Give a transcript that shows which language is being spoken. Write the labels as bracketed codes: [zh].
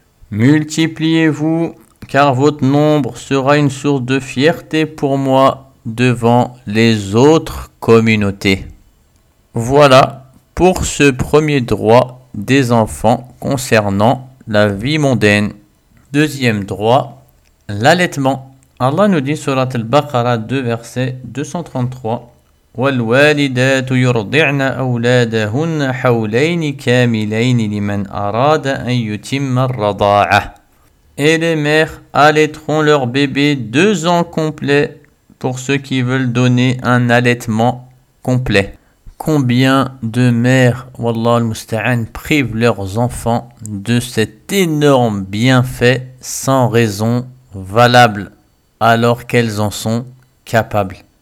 [fr] Multipliez-vous, car votre nombre sera une source de fierté pour moi devant les autres communautés. Voilà pour ce premier droit des enfants concernant la vie mondaine. Deuxième droit, l'allaitement. Allah nous dit, surat al-Baqarah 2, verset 233, [ar] وَالْوَالِدَاتُ يُرْضِعْنَ أَوْلَادَهُنَّ حَوْلَيْنِ كَامِلَيْنِ لِمَنْ أَرَادَ أَنْ يُتِمَّ الرَّضَاعَةَ. [fr] Et les mères allaiteront leur bébé 2 ans complets pour ceux qui veulent donner un allaitement complet. Combien de mères, [ar] wallah al-musta'an, [fr] privent leurs enfants de cet énorme bienfait sans raison valable, alors qu'elles en sont capables.